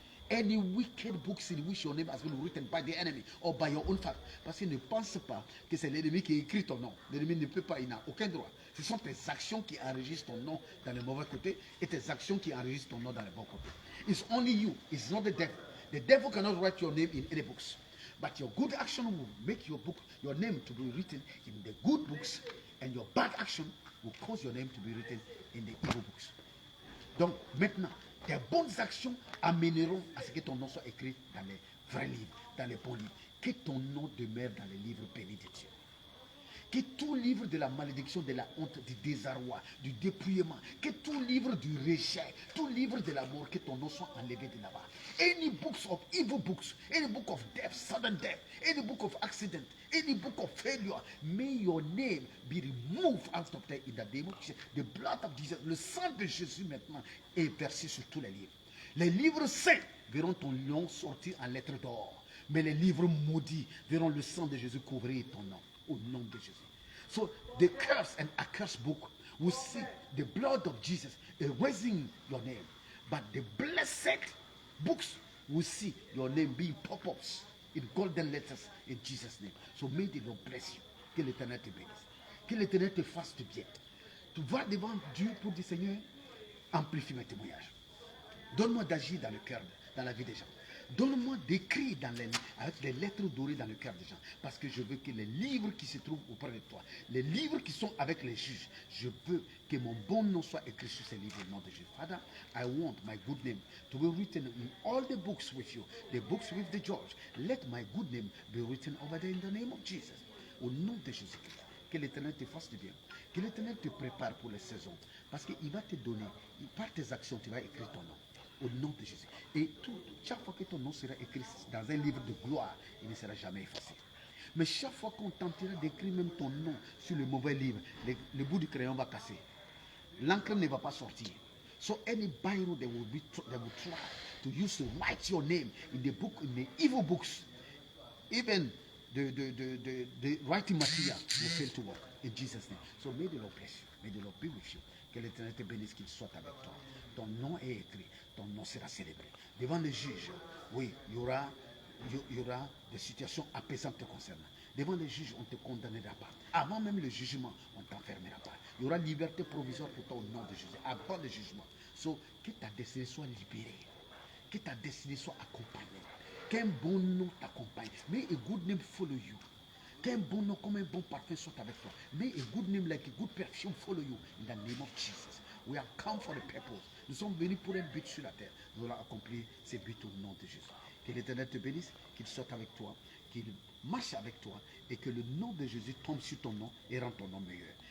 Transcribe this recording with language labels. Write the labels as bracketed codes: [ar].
[en] Any wicked books in which your name has been written by the enemy or by your own father. [fr] Parce qu'il ne pense pas que c'est l'ennemi qui écrit ton nom. L'ennemi ne peut pas, il n'a aucun droit. Ce sont tes actions qui enregistrent ton nom dans le mauvais côté et tes actions qui enregistrent ton nom dans le bon côté. [en] It's only you, it's not the devil. The devil cannot write your name in any books. But your good action will make your name to be written in the good books, and your bad action will cause your name to be written in the evil books. [fr] Donc maintenant, tes bonnes actions amèneront à ce que ton nom soit écrit dans les vrais livres, dans les bons livres. Que ton nom demeure dans les livres bénis de Dieu. Que tout livre de la malédiction, de la honte, du désarroi, du dépouillement, que tout livre du rejet, tout livre de la mort, que ton nom soit enlevé de là-bas. [en] Any books of evil books, any book of death, sudden death, any book of accident, any book of failure, may your name be removed out of there in the name of Jesus. The blood of Jesus, [fr] le sang de Jésus maintenant est versé sur tous les livres. Les livres saints verront ton nom sortir en lettres d'or, mais les livres maudits verront le sang de Jésus couvrir ton nom. Au nom de Jésus. [en] So the cursed and accursed book will see the blood of Jesus erasing your name. But the blessed books will see your name being pop-ups in golden letters in Jesus' name. So may the Lord bless you. [fr] Que l'Éternel te bénisse. Que l'Éternel te fasse du bien. Tu vas devant Dieu pour dire, Seigneur, amplifie mes témoignages. Donne-moi d'agir dans le cœur, dans la vie des gens. Donne-moi d'écrire avec des lettres dorées dans le cœur des gens. Parce que je veux que les livres qui se trouvent auprès de toi, les livres qui sont avec les juges, je veux que mon bon nom soit écrit sur ces livres au nom de Jésus. [en] Father, I want my good name to be written in all the books with you, the books with the judge. Let my good name be written over there in the name of Jesus. [fr] Au nom de Jésus-Christ. Que l'Éternel te fasse du bien. Que l'Éternel te prépare pour les saisons. Parce qu'il va te donner, par tes actions, tu vas écrire ton nom. Au nom de Jésus. Et chaque fois que ton nom sera écrit dans un livre de gloire, il ne sera jamais effacé. Mais chaque fois qu'on tentera d'écrire même ton nom sur le mauvais livre, le bout du crayon va casser. L'encre ne va pas sortir. [en] So any Bible they will try to use to write your name in the book, in the evil books, even the writing material will fail to work in Jesus' name. So may the Lord bless you. May the Lord be with you. [fr] Que l'Éternel te bénisse, qu'il soit avec toi. Ton nom est écrit, ton nom sera célébré. Devant les juges, oui, il y aura des situations apaisantes te concernant. Devant les juges, on ne te condamnera pas. Avant même le jugement, on ne t'enfermera pas. Il y aura liberté provisoire pour toi au nom de Jésus. Avant le jugement. So, que ta destinée soit libérée. Que ta destinée soit accompagnée. Qu'un bon nom t'accompagne. [en] May a good name follow you. [fr] Qu'un bon nom comme un bon parfum soit avec toi. [en] May a good name like a good perfume follow you. In the name of Jesus. We have come for the purpose. [fr] Nous sommes venus pour un but sur la terre. Nous allons accomplir ces buts au nom de Jésus. Que l'Éternel te bénisse, qu'il soit avec toi, qu'il marche avec toi et que le nom de Jésus tombe sur ton nom et rend ton nom meilleur.